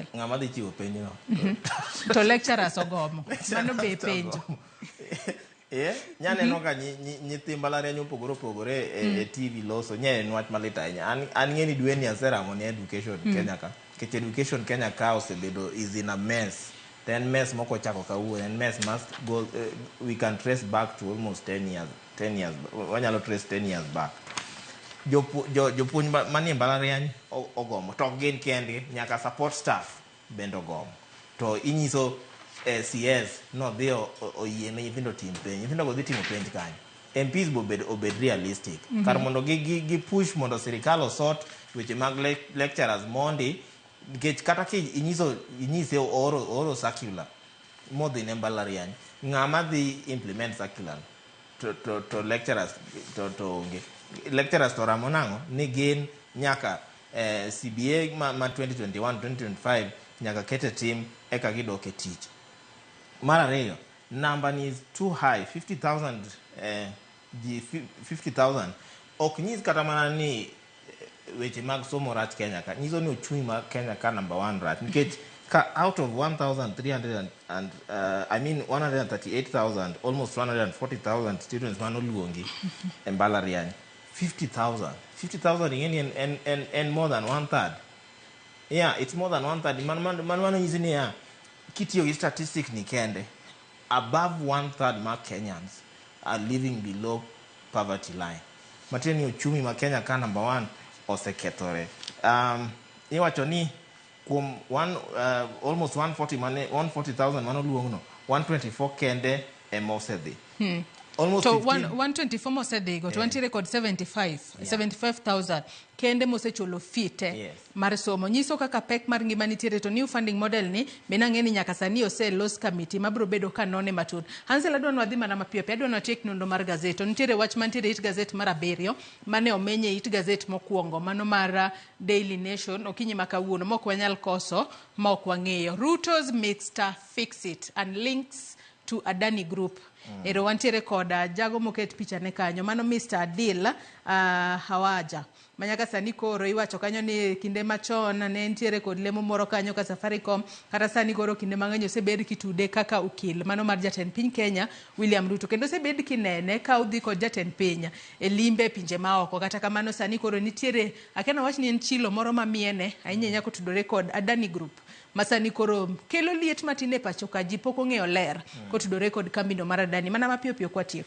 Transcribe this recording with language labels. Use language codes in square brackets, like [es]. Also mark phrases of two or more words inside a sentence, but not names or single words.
[luo] ng'ama dhi chiwo penj no to lecturers ogomo mano be penjo nyaneno ka nyithi mbalariany opogore opogore e TV loso nyaneno wach malit ahinya an ng'eni dweni aseramo ni education Kenya ka nikech education Kenya ka osebedo [en] is in a mess then mess [luo] moko chako kawuono [en] and mess must go we can trace back to almost 10 years [luo] wanyalo [en] trace 10 years back [luo] jopuonj manie mbalariany ogomo to gin kendgi nyaka [en] support staff [luo] bende ogomo to inyiso CS no dhi oyiene nyithindo tim penj nyithindo go dhi timo penj kanyo MPs obed realistic kar mondo gi push mondo sirikal osort weche mag lecturers mondi nikech kata ki inyise oro circular modhi ne mbalariany ng'ama dhi [en] implement circular [luo] to lecturers to onge lecturers to ramo nang'o ni gin nyaka CBA ma 2021-2025 nyaka kete tim eka gidok e tich. Mar ariyo [en] number is too high [luo] 50,000 ok nyis kata mana ni weche mag somo rach Kenya ka nyiso ni ochumi ma Kenya ka number 1 rach nikech ka [en] out of 1,300 and I mean 138,000 almost 140,000 students [luo] manoluongi e mbalariany 50,000 ingeni [en] and more than 1/3 yeah it's more than 1/3 [luo] man nyisi ni kitiyo gi statistics ni kende [en] above 1/3 [luo] ma [en] Kenyans are living below poverty line [luo] mateni uchumi ma Kenya ka number 1 osekethore iwacho ni kuom almost 140,000 manoluongno 124 kende emosedhi almost to 124 mosedhi go to wantiere kod 75,000 kende mosechulo fite mar somo nyiso kaka pek mar ngima nitiere to [en] new funding model [luo] ni benang'e ni nyaka sani oselos committee mabro bedo kanone matut. Hansel adwa nwadhi mana mapiyo piyo adwa natiek nondo mar gazet to nitiere wach mantiere it gazet mar 7 mane omenye it gazet mokwongo mano mar Daily Nation okinyi makawuono mok wanyal koso ma ok wang'eyo [en] Ruto's mixed fix it and links to Adani Group. [luo] Ero wantiere koda jago moket picha ne kanyo mano Mr. Adil Hawaja manyaka sani koro iwacho kanyo ni kinde machon ne ntiere kod lemo moro kanyo ka Safaricom kata sani koro kinde mang'eny osebed kitude kaka ukil mano mar jatend piny Kenya William Ruto kendo osebed kinene ka udhi kod jatend piny e limbe pinje maoko kata kamano sani koro nitiere akena wach ni en chilo moro mamiene ahinya nyako tudore kod Adani Group masani koro kelo liet matine pacho ka ji pok ong'eyo ler kotudore kod kambino mar Adani mana mapiyo piyo kwa tieko